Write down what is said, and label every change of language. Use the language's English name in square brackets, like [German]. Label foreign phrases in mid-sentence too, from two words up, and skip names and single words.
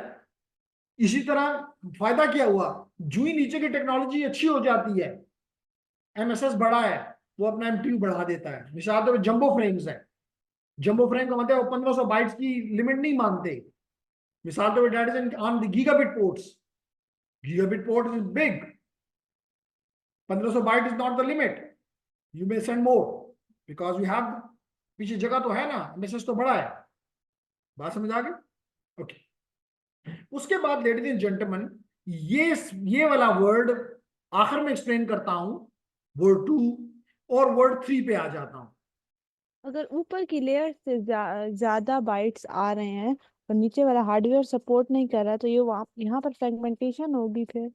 [Hindi] इसी तरह फायदा क्या हुआ, जो ही नीचे की टेक्नोलॉजी अच्छी हो जाती है, एमएसएस बड़ा है, वो अपना एमटीयू बढ़ा देता है। मिसाल तो [English] jumbo frames [Hindi] है, जंबो फ्रेम का मतलब वो 1500 बाइट्स की लिमिट नहीं मानते। मिसाल तो [English] that is on the gigabit ports, gigabit port is big, 1500 byte is not the limit, you may send more because you have, [Hindi] पीछे जगह तो है ना, एमएसएस तो बड़ा है। बात समझ आ गई? ओके। उसके बाद [English] ladies and gentleman, [Hindi] ये वाला वर्ड आखिर में एक्सप्लेन करता हूं, वर्ड 2 और वर्ड 3 पे आ जाता हूं। अगर ऊपर की लेयर से ज्यादा बाइट्स आ रहे हैं और नीचे वाला हार्डवेयर सपोर्ट नहीं कर रहा, तो ये यहाँ पर फ्रेगमेंटेशन होगी फिर?